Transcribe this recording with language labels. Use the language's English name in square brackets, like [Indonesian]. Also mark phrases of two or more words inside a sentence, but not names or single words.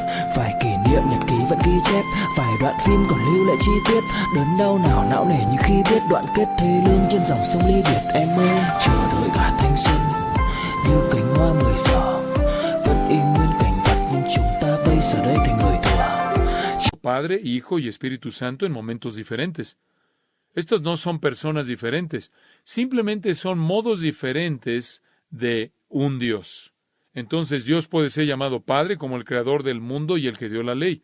[Vietnamese] Vài kỷ niệm nhật ký vẫn ghi chép, vài đoạn phim còn lưu lại chi tiết. Đớn đau nào não nề như khi biết đoạn kết thê lương trên dòng sông ly biệt. Em ơi chờ đợi cả thanh xuân như cánh hoa 10 giờ, vẫn y nguyên cảnh vật nhưng chúng ta bây giờ đây thành người thừa. [Spanish] Padre, Hijo y Espíritu Santo en momentos diferentes. Estos no son personas diferentes, simplemente son modos diferentes de un Dios. Entonces Dios puede ser llamado Padre como el creador del mundo y el que dio la ley.